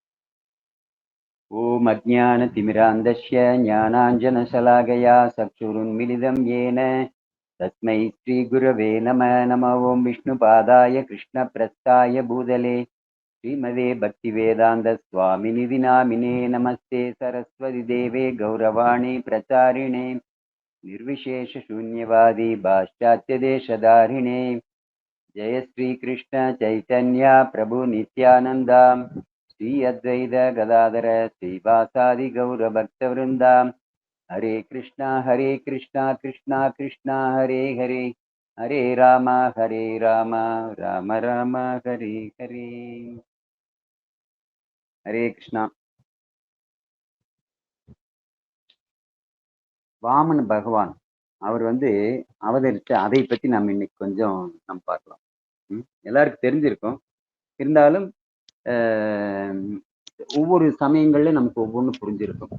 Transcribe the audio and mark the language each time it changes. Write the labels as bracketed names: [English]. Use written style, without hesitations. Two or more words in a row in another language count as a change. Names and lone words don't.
[Sanskrit] ॐ अज्ञान तिमिरान्धस्य ज्ञानाञ्जनशलाकया चक्षुरुन्मीलितम् येन तस्मै श्री गुरवे नमः. नमः ॐ विष्णुपादाय कृष्णप्रेष्ठाय भूतले श्रीमते भक्तिवेदान्त स्वामिन्निति नामिने. नमस्ते सारस्वते देवे गौरवाणी प्रचारिणे निर्विशेष शून्यवादी पाश्चात्य देशधारिणे. जय श्री कृष्ण चैतन्य प्रभु नित्यानंद श्री अद्वैत गदाधर श्रीवासादि गौर भक्त वृंदा. हरे कृष्णा कृष्णा कृष्णा हरे हरे, हरे राम राम राम हरे हरे. हरे कृष्णा. [Tamil] வாமன பகவான் அவர் அவதரித்த அதை பத்தி நம்ம இன்னைக்கு கொஞ்சம் நம்ம பார்க்கலாம். எல்லாருக்கும் தெரிஞ்சிருக்கும். இருந்தாலும் ஒவ்வொரு சமயங்கள்ல நமக்கு ஒவ்வொன்றும் புரிஞ்சிருக்கும்.